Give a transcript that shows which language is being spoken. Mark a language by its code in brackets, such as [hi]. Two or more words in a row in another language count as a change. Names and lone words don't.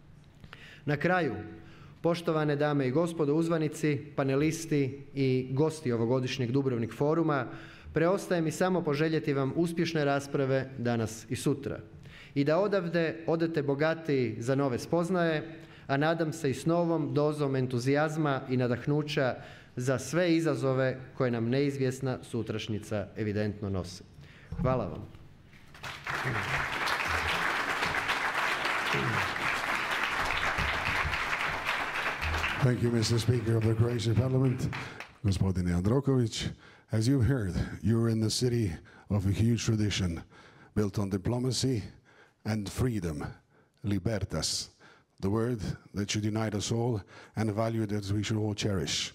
[hr] Na kraju, poštovane dame i gospodo uzvanici, panelisti i gosti ovogodišnjeg Dubrovnik foruma, preostaje mi samo poželjeti vam uspješne rasprave danas i sutra. i da odavde odete bogatiji za nove spoznaje, a nadam se i s novom dozom entuzijazma i nadahnuća za sve izazove koje nam neizvjesna sutrašnjica evidentno nosi. Hvala vam. [en] Thank you, Mr. Speaker of the Croatian Parliament, Gospodin Jandrokovic. As you've heard, you're in the city of a huge tradition built on diplomacy and freedom, libertas, the word that should unite us all and a value that we should all cherish.